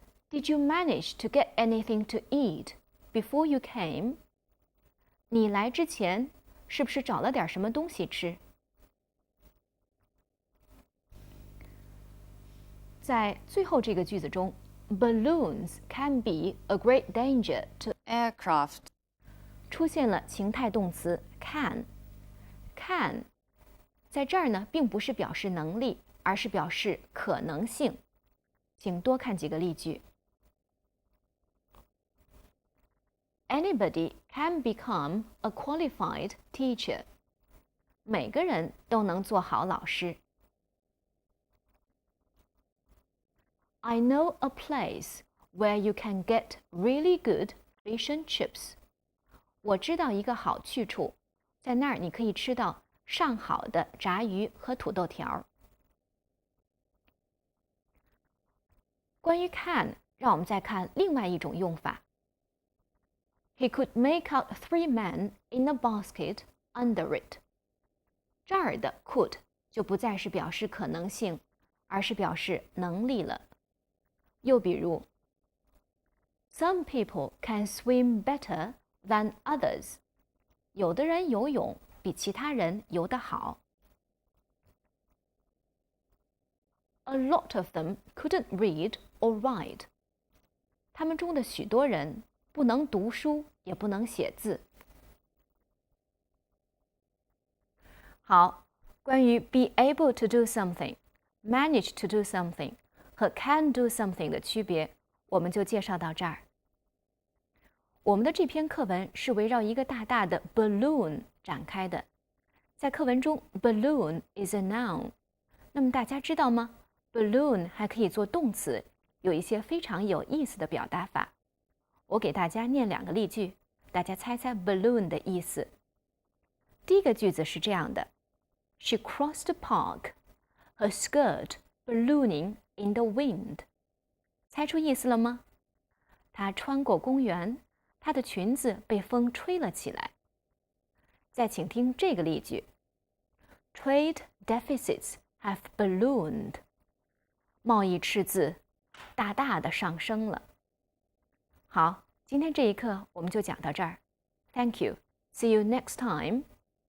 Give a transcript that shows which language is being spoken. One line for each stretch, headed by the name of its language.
English: Did you manage to get anything to eat before you came?
Chinese: 你来之前是不是找了点什么东西吃？在最后这个句子中
English: ，balloons can be a great danger to aircraft.
Chinese: 出现了情态动词 can。can 在这儿呢，并不是表示能力，而是表示可能性。请多看几个例句。
English: Anybody can become a qualified teacher.
Chinese: 每个人都能做好老师。
English: I know a place where you can get really good fish and chips.
Chinese: 我知道一个好去处，在那儿你可以吃到上好的炸鱼和土豆条。关于 can， 让我们再看另外一种用法。
English: He could make out 3 men in a basket under it.
Chinese: 这儿的 could 就不再是表示可能性，而是表示能力了。又比如
English: Some people can swim better than others.
Chinese: 有的人游泳比其他人游得好。
English: A lot of them couldn't read or write.
Chinese: 他们中的许多人不能读书，也不能写字。好，关于 be able to do something, manage to do something 和 can do something 的区别，我们就介绍到这儿。我们的这篇课文是围绕一个大大的 balloon 展开的。在课文中
English: balloon is a noun。
Chinese: 那么大家知道吗？ balloon 还可以做动词，有一些非常有意思的表达法。我给大家念2个例句，大家猜猜 balloon 的意思。第一个句子是这样的
English: She crossed the park, her skirt ballooning in the wind.
Chinese: 猜出意思了吗？她穿过公园，她的裙子被风吹了起来。再请听这个例句
English: Trade deficits have ballooned.
Chinese: 贸易赤字大大的上升了。好，今天这一课我们就讲到这儿。
English: Thank you. See you next time.